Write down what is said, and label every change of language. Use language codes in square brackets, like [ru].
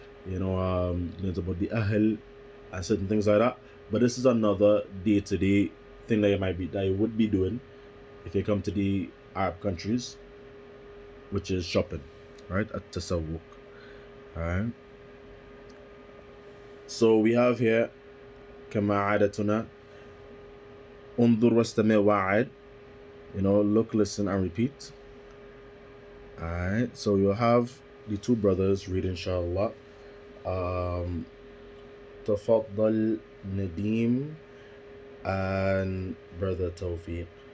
[en] Learned about the ahl and certain things like that. But this is another day-to-day thing that you would be doing if you come to the Arab countries, which is shopping, right? At tasawwuk. Alright. So we have here [ar] كما عادتنا انظر واستمع وعد. [en] Look, listen, and repeat. Alright. So you'll have the two brothers read inshallah. تفضل Nadeem and brother Tawfiq.